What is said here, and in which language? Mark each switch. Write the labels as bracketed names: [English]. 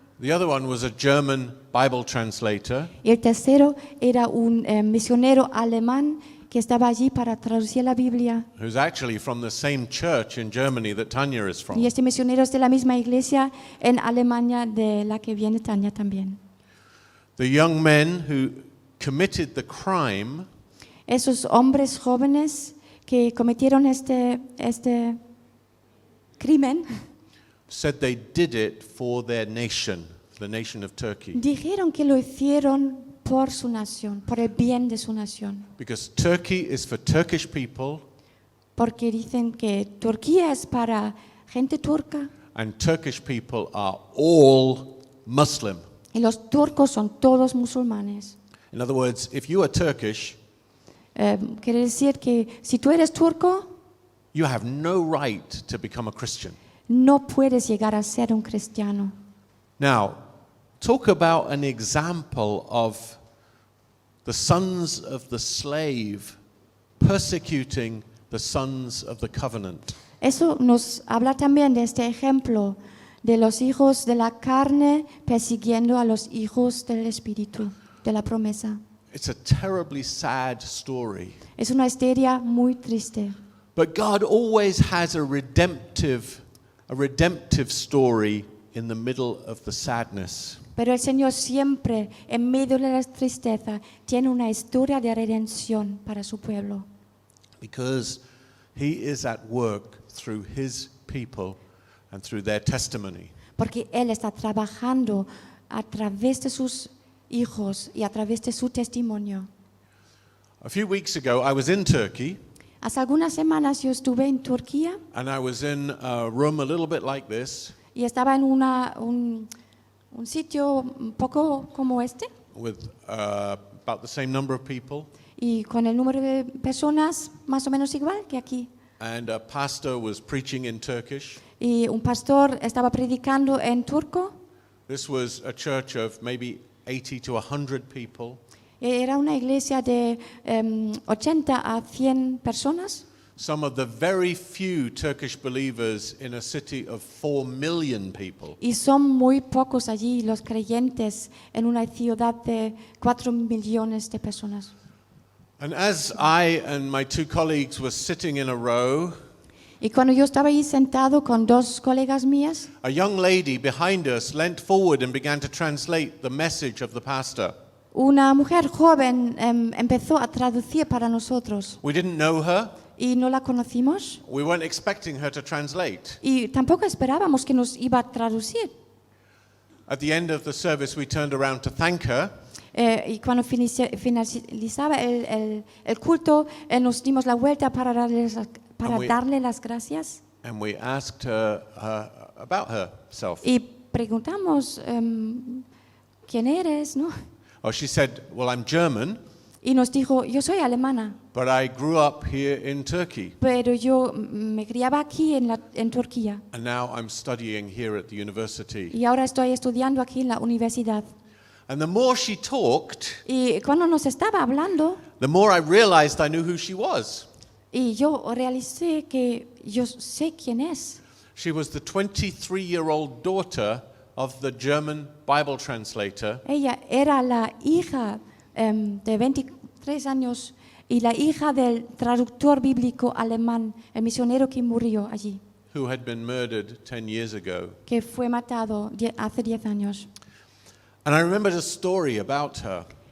[English] The other one was a German Bible translator. [Spanish] Y el tercero era un misionero alemán que estaba allí para traducir la Biblia. [English] Who's actually from the same church in Germany that Tanya is [Spanish] Y [English] from. [Spanish] este misionero es de la misma iglesia en Alemania de la que viene Tania también. [English] The young men who committed the crime [Spanish] Esos hombres jóvenes que cometieron este crimen [English] said they did it for their nation, the nation of Turkey. [Spanish] dijeron que lo hicieron por su nación, por el bien de su nación. [English] Because Turkey is for Turkish people [Spanish] Porque dicen que Turquía es para gente turca [English] and Turkish people are all Muslim. [Spanish] y los turcos son todos musulmanes. [English] In other words, if you are Turkish, [Spanish] Quiere decir que si tú eres turco, [English] you have no right to become a Christian. [Spanish] no puedes llegar a ser un cristiano. [English] Now, talk about an example of the sons of the slave persecuting the sons of the covenant. [Spanish] Eso nos habla también de este ejemplo de los hijos de la carne persiguiendo a los hijos del espíritu, de la promesa. [English] It's a terribly sad story. [Spanish] Es una historia muy triste. [English] But God always has a redemptive story in the middle of the sadness. [Spanish] Pero el Señor siempre, en medio de la tristeza, tiene una historia de redención para su pueblo. [English] Because he is at work through his people and through their testimony. [Spanish] Porque Él está trabajando a través de sus hijos y a través de su testimonio. [English] A few weeks ago, I was in Turkey, [Spanish] Hace algunas semanas yo estuve en Turquía [English] and I was in a room a little bit like this [Spanish] y estaba en un sitio un poco como este [English] with about the same number of people. [Spanish] y con el número de personas más o menos igual que aquí. [English] And a pastor was preaching in Turkish. [Spanish] Y un pastor estaba predicando en turco. [English] This was a church of maybe 80 to 100 people. [Spanish] Era una iglesia de 80 a 100 personas. [English] Some of the very few Turkish believers in a city of 4 million people. [Spanish] Y son muy pocos allí los creyentes en una ciudad de 4 millones de personas. [English] And as I and my 2 colleagues were sitting in a row, [Spanish] Y cuando yo estaba ahí sentado con 2 colegas mías, [English] a young lady behind us leant forward and began to translate the message of the pastor. [Spanish] una mujer joven empezó a traducir para nosotros. [English] We didn't know her. [Spanish] Y no la conocimos. [English] We weren't expecting her to translate. [Spanish] Y tampoco esperábamos que nos iba a traducir. [English] At the end of the service, we turned around to thank her. [Spanish] Y cuando finalizaba el culto, nos dimos la vuelta para darle las gracias. [English] And we asked her about herself. [Spanish] Y preguntamos, ¿quién eres? ¿No? [English] Oh, she said, well, I'm German, [Spanish] Y nos dijo, yo soy alemana, [English] but I grew up here in Turkey. [Spanish] pero yo me criaba aquí en Turquía. [English] And now I'm studying here at the university. [Spanish] Y ahora estoy estudiando aquí en la universidad. [English] And the more she talked, [Spanish] Y cuando nos estaba hablando, [English] the more I realized I knew who she was. [Spanish] y yo realicé que yo sé quién es. [English] She was the 23-year-old daughter of the German Bible translator [Spanish] Ella era la hija de 23 años y la hija del traductor bíblico alemán, el misionero que murió allí, [English] who had been murdered 10 years ago. [Spanish] que fue matado hace 10 años. [English] And I remembered a story about her.